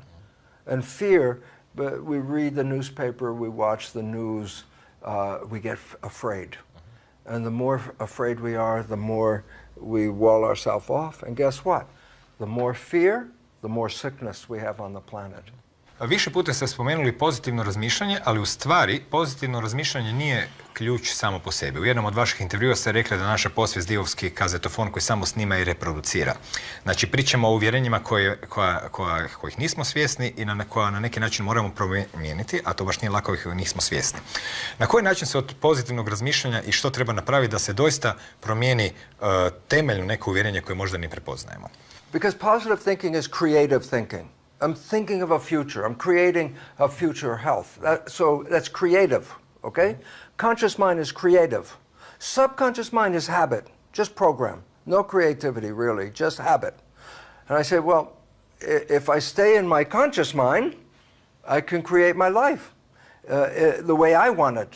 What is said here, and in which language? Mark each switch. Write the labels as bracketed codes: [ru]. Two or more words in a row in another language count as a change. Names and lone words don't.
[en] And fear, but we read the newspaper, we watch the news, we get afraid. And the more afraid we are, the more we wall ourselves off. And guess what? The more fear, the more sickness we have on the planet. [hr] Više puta ste spomenuli pozitivno razmišljanje, ali u stvari pozitivno razmišljanje nije ključ samo po sebi. U jednom od vaših intervjua ste rekli da naša podsvijest divovski kazetofon koji samo snima i reproducira. Znači pričamo o uvjerenjima kojih nismo svjesni i koja na neki način moramo promijeniti, a to baš nije lako, ih nismo svjesni. Na koji način se od pozitivnog razmišljanja i što treba napraviti da se doista promijeni temeljno neko uvjerenje koje možda ni prepoznajemo? [en] Because positive thinking is creative thinking. I'm thinking of a future. I'm creating a future health. So that's creative, okay? Conscious mind is creative. Subconscious mind is habit, just program. No creativity, really, just habit. And I say, well, if I stay in my conscious mind, I can create my life the way I want it.